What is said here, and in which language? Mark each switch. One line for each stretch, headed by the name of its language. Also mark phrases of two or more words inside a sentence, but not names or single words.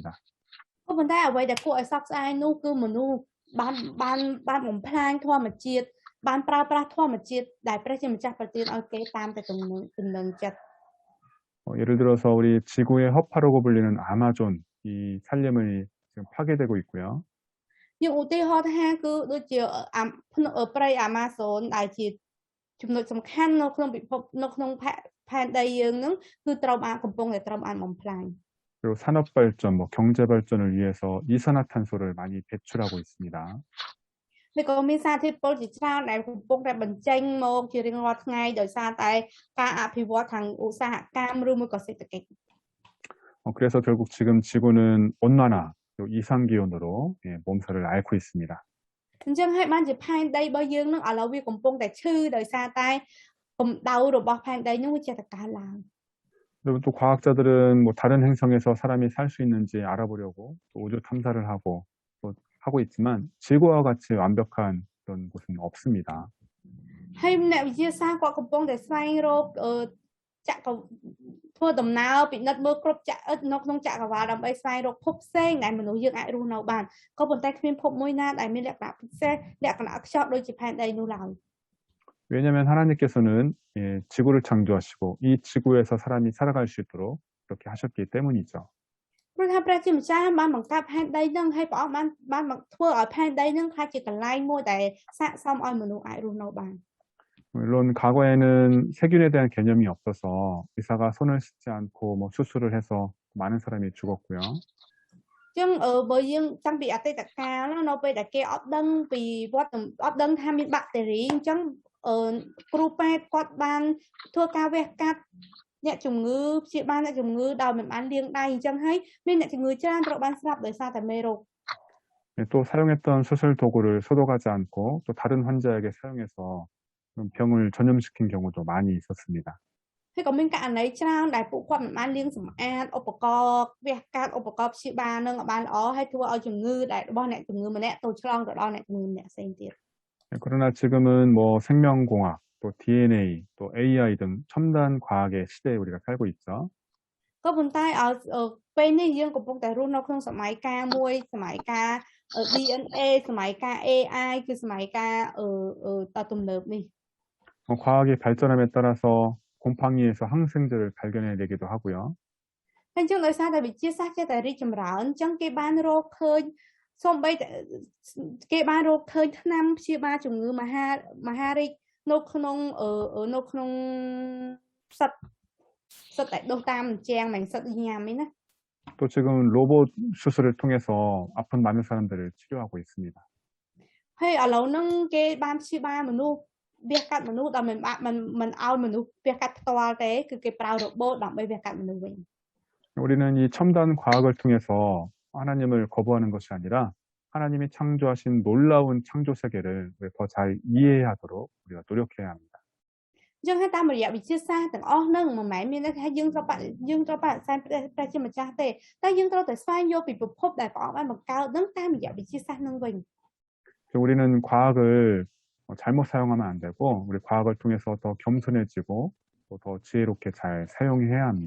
Khmer: ក៏ប៉ុន្តែអ្វីដែលគួរឲ្យសោកស្ដាយនោះគឺមនុស្សបានបំផ្លាញធម្មជាតិបានប្រើប្រាស់ធម្មជាតិដែលព្រះជាម្ចាស់ប្រទានឲ្យគេតាមតែទំនឹងចិត្ត
Korean: 예를 들어서 우리 지구의 허파라고 불리는 아마존 이 산림이 지금 파괴되고 있고요.
Khmer: យើងឧទាហរណ៍ថាគឺដូចជាព្រៃអាម៉ាហ្សូនដែលជាចំណុចសំខាន់នៅក្នុងពិភពនៅក្នុងផែនដីយើងហ្នឹងគឺកំពុងតែត្រូវបានបំផ្លាញ
Korean: 그리고 산업 발전, 경제 발전을 위해서 이산화탄소를 많이 배출하고 있습니다.
Khmer: វាក៏មានសារធាតុពុលជាច្រើនដែលកំពុងតែបញ្ចេញមកជារៀងរាល់ថ្ងៃដោយសារតែការអភិវឌ្ឍខាងឧស្សាហកម្មឬមួយក៏សេដ្ឋកិច្ច
Korean: 그래서 결국 지금 지구는 온난화, 또 이상기온으로 몸살을 앓고 있습니다.
Khmer: អញ្ចឹងហើយបានជាផែនដីរបស់យើងនឹងឥឡូវវាកំពុងតែឈឺដោយសារតែកម្ដៅរបស់ផែនដីនឹងវាចេះតែកើនឡើង
Korean: 그리고 또 과학자들은 다른 행성에서 사람이 살 수 있는지 알아보려고 또 우주 탐사를 하고 있지만 지구와 같이 완벽한 그런 곳은 없습니다.
Khmer: ហើយអ្នកវិទ្យាសាស្ត្រគាត់កំពុងតែស្វែងរកធ្វើដំណើរពិនិត្យមើលគ្រប់នៅក្នុងចក្រវាឡដើម្បីស្វែងរកភពផ្សេងដែលមនុស្សយើងអាចរស់នៅបានក៏ប៉ុន្តែគ្មានភពមួយណាដែលមានលក្ខណៈពិសេសលក្ខណៈខ្យល់ដូចជាផែនដីនោះឡើយ
Korean: 왜냐하면 하나님께서는 지구를 창조하시고 이 지구에서 사람이 살아갈 수 있도록 그렇게 하셨기 때문이죠.
Khmer: ព្រោះថាព្រះជាម្ចាស់បានបង្កើតផែនដីនឹងហើយព្រះអង្គបានធ្វើឲ្យផែនដីនឹងខ្លះជាកន្លែងមួយដែលស័ក្តិសមឲ្យមនុស្សអាចរស់នៅបាន
Korean: 물론 과거에는 세균에 대한 개념이 없어서 의사가 손을 씻지 않고 수술을 해서 많은 사람이 죽었고요.
Khmer: ចឹងបើយើងតាំងពីអតីតកាលនៅពេលដែលគេអត់ដឹងពីអត់ដឹងថាមានបាក់តេរីអញ្ចឹងគ្រូពេទ្យគាត់បានធ្វើការវះកាត់អ្នកជំងឺព្យាបាលអ្នកជំងឺដោយមិនបានលាងដៃអញ្ចឹងហើយមានអ្នកជំងឺច្រើនត្រូវបានស្លាប់ដោយសារតែមេរោគ
Korean: 또 사용했던 수술 도구를 소독하지 않고 또 다른 환자에게 사용해서 병을 전염시킨 경우도 많이 있었습니다.
Khmer: ហើយក៏មានករណីច្រើនដែលពួកគាត់មិនបានលាងសម្អាតឧបករណ៍វះកាត់ឧបករណ៍ព្យាបាលនឹងឲ្យបានល្អហើយធ្វើឲ្យជំងឺដែលរបស់អ្នកជំងឺម្នាក់ទៅឆ្លងទៅដល់អ្នកជំងឺម្នាក់ផ្សេងទៀត
Korean: 그러나 지금은 생명공학, 또 DNA, 또 AI 등 첨단 과학의 시대에 우리가 살고 있죠.
Khmer: ក៏ប៉ុន្តែឲ្យពេលនេះយើងកំពុងតែរស់នៅក្នុងសម័យកាលមួយសម័យកាល DNA សម័យកាល AI គឺសម័យកាលទំនើបនេះ
Korean: 과학이 발전함에 따라서 곰팡이에서 항생제를 발견해내기도 하고요.
Khmer: ហើយអញ្ចឹងដោយសារតែវិទ្យាសាស្ត្រចេះតែរីកចម្រើនអញ្ចឹងគេបានរកឃើញសូម្បីតែគេបានរកឃើញថ្នាំព្យាបាលជំងឺមហារីកនៅក្នុងសត្វដែលដុះតាមអញ្ចាំងមិនសត្វញ៉ាំទេណា
Korean: 또 지금 로봇 수술을 통해서 아픈 많은 사람들을 치료하고 있습니다.
Khmer: ហើយឥឡូវហ្នឹងគេបានព្យាបាលមនុស្សវះកាត់មនុស្សដល់មិនឲ្យមនុស្សវះកាត់ផ្ទាល់ទេគឺគេប្រើរបូតដើម្បីវះកាត់មនុស្សវិញ
Korean: 우리는 이 첨단 과학을 통해서 하나님을 거부하는 것이 아니라 하나님이 창조하신 놀라운 창조 세계를 더 잘 이해하도록 우리가 노력해야 합니다.
Khmer: អញ្ចឹងហើយតាមរយៈវិទ្យាសាស្ត្រទាំងអស់ហ្នឹងមិនមែនមានន័យថាយើងត្រូវបដិសេធព្រះជាម្ចាស់ទេតែយើងត្រូវតែស្វែងយល់ពីប្រភពដែលព្រះអង្គបានបង្កើតហ្នឹងតាមរយៈវិទ្យាសាស្ត្រហ្នឹងវិញ
Korean: 우리는 과학을 잘못 사용하면 안 되고 우리 과학을 통해서 더 겸손해지고 또 더 지혜롭게 잘 사용해야 합니다.